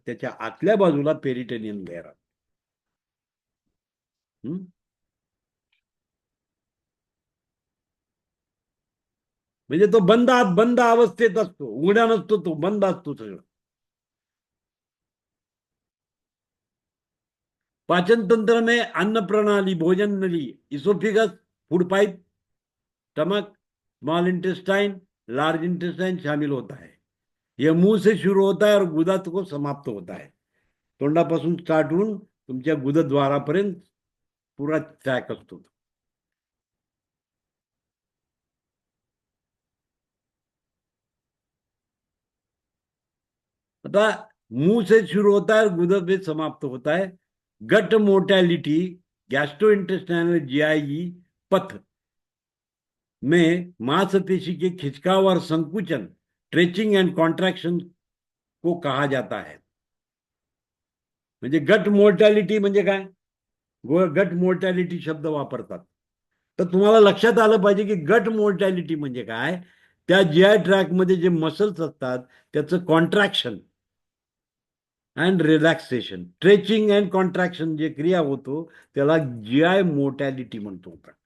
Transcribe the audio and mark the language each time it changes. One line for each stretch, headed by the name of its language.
Marathi: त्याच्या आतल्या बाजूला पेरिटोनियन लेअर. म्हणजे तो बंद अवस्थेत असतो, उघडा नसतो, तो बंद असतो सगळं.
Hindi: पाचन तंत्र में अन्न प्रणाली, भोजन नली, oesophagus, food pipe, stomach, small intestine, large intestine शामिल होता है. यह मुंह से शुरू होता है और गुदा को समाप्त होता है.
Marathi: तोंडापासून स्टार्ट होऊन तुमच्या गुदद्वारापर्यंत पुरा ट्रॅक असतो.
Hindi: आता मुंह से शुरू होता है और गुदा पे समाप्त होता है. गट मोर्टेलिटी गैस्ट्रो इंटेस्टाइनल जीआई पथ में मांसपेशी के खिंचकाव और संकुचन स्ट्रेचिंग एंड कॉन्ट्रैक्शन को कहा जाता है.
Marathi: म्हणजे गट मोर्टॅलिटी म्हणजे काय, गट मोर्टॅलिटी शब्द वापरतात. तर तुम्हाला लक्षात आलं पाहिजे की गट मोर्टॅलिटी म्हणजे काय, त्या जीआय ट्रॅकमध्ये जे मसल्स असतात त्याचं contraction and relaxation, stretching and contraction जे क्रिया होतो त्याला जीआय मोर्टॅलिटी म्हणतो.